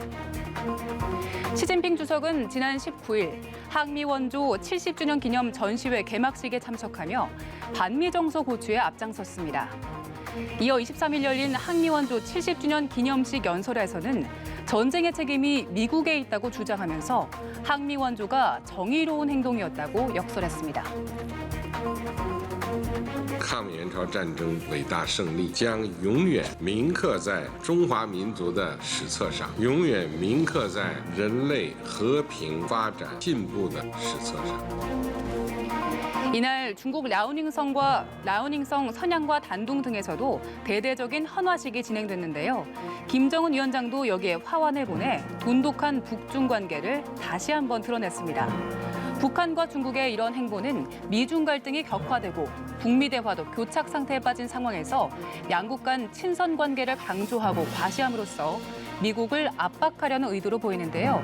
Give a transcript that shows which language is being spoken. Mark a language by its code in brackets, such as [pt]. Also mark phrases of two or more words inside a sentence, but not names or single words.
[ko] 시진핑 주석은 지난 19일 항미 원조 70주년 기념 전시회 개막식에 참석하며 반미 정서 고취에 앞장섰습니다. 이어 23일 열린 항미 원조 70주년 기념식 연설에서는 전쟁의 책임이 미국에 있다고 주장하면서 항미 원조가 정의로운 행동이었다고 역설했습니다. [zh] 抗美援朝战争伟大胜利将永远铭刻在中华民族的史册上，永远铭刻在人类和平发展进步的史册上。 [ko] 이날 중국 랴오닝성 선양과 단둥 등에서도 대대적인 헌화식이 진행됐는데요. 김정은 위원장도 여기에 화환을 보내 돈독한 북중 관계를 다시 한번 드러냈습니다. 북한과 중국의 이런 행보는 미중 갈등이 격화되고 북미 대화도 교착 상태에 빠진 상황에서 양국 간 친선 관계를 강조하고 과시함으로써 미국을 압박하려는 의도로 보이는데요.